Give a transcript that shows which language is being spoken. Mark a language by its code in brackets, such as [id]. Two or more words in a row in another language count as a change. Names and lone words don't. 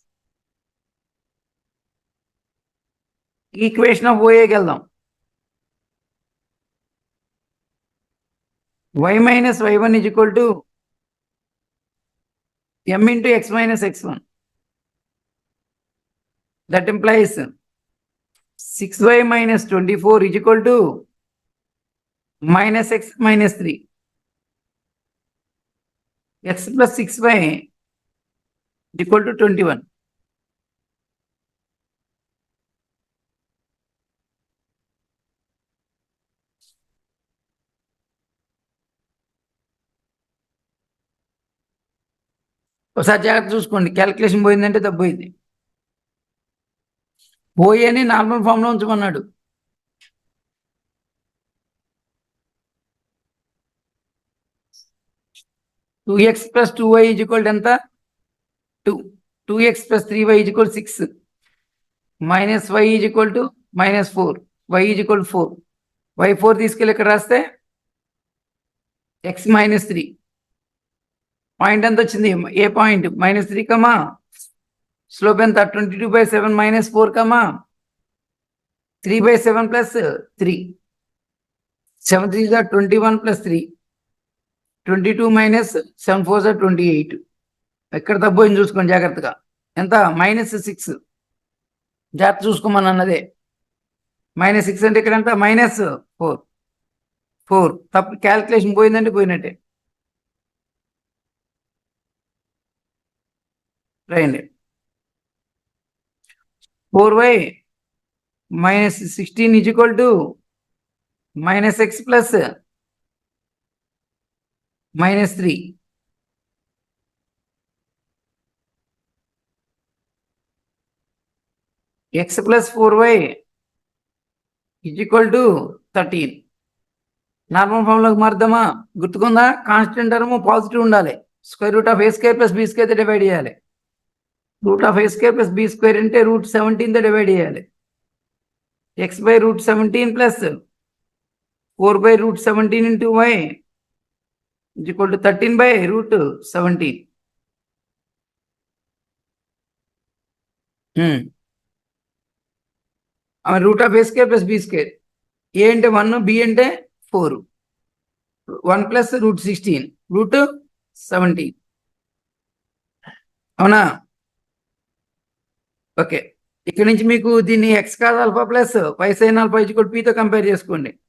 [en] equation of [te] ఓఏకి వెళ్దాం. y - y1 = m × x - x1. [en] That implies 6y - 24 = -x - 3. x + 6y = 21. [te] ఒకసారి జాగ్రత్త చూసుకోండి. క్యాలిక్యులేషన్ పోయిందంటే తప్పోయింది. ఓఏని [en] normal form [te] లో ఉంచమన్నాడు. [en] two x [te] + 2y = ఎంత? 2. 2x + 3y = 6. -y = -4. y = 4. y 4 తీసుకెళ్ళి ఇక్కడ రాస్తే x - 3. పాయింట్ ఎంత వచ్చింది? ఏ పాయింట్? -3 కమా స్లోప్ ఎంత? 22/7 - 4 కమా 3/7 + 3. 7 3 = 21 + 3. 22 - 7 4 = 28. ఎక్కడ తప్పోయింది చూసుకోండి జాగ్రత్తగా. ఎంత? -6. జాగ్రత్త చూసుకోమని అన్నదే. -6 అంటే ఇక్కడ ఎంత? -4. 4 తప్పు. క్యాలిక్యులేషన్ పోయిందంటే పోయినట్టే. రాయండి. 4y - 16 = -x + -3. x + 4y = 13. [en] normal form [te] లోకి మారుద్దామా? గుర్తుకుందా? [en] constant term positive [te] ఉండాలి. √a² + b² తో డివైడ్ చేయాలి. √a² + b² అంటే √17 తో డివైడ్ చేయాలి. x √17 + 4/√17 × y = 13/√17. √a² + b². a అంటే 1, b అంటే 4. 1 + √16 √17. అవునా? ఓకే. ఇక్కడ నుంచి మీకు దీన్ని [en] x cos alpha plus y sine alpha [te] = p తో కంపేర్ చేసుకోండి.